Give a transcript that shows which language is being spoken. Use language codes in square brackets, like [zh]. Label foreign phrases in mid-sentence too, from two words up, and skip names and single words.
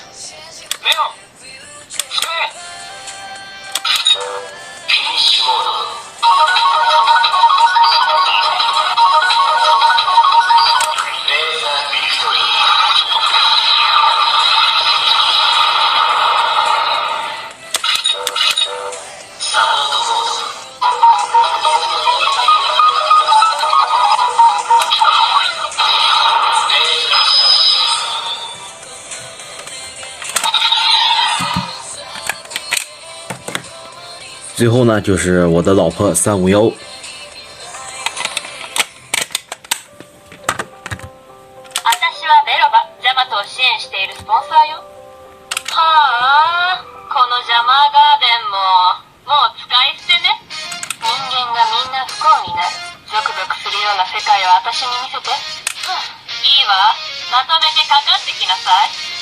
[ja] レオン、使え。フィニッシュモード。レーザービクトリー。サポートモード。 [zh] 最后呢，就是我的老婆351。 [ja] 私はベロバ、ジャマトを支援しているスポンサーよ。はあ、このジャマーガーデンも、もう使い捨てね。人間がみんな不幸になる。ゾクゾクするような世界を私に見せて。いいわ、まとめてかかってきなさい。